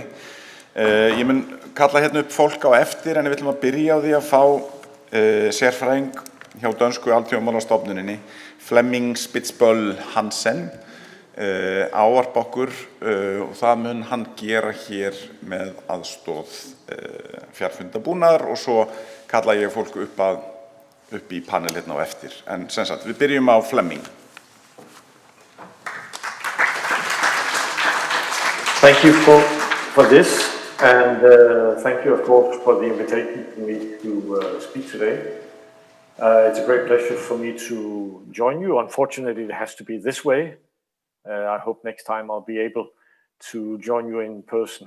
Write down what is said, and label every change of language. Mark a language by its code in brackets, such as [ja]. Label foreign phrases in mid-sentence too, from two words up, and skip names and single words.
[is] Ég mun kalla hérna upp fólk á eftir en við ætlum að byrja á því að fá sérfræðing hjá dönsku alþjóðamálastofnuninni, Flemming Spitzbøll Hansen, ávarpa okkur og það mun hann gera hér með aðstoð fjarfundabúnaðar og svo kalla ég fólk upp í panel hérna á eftir. En sem sagt, við byrjum á Flemming. [en] Thank you for this. And thank you, of course, for the invitation for me to speak today. It's a great pleasure for me to join you. Unfortunately, it has to be this way. I hope next time I'll be able to join you in person.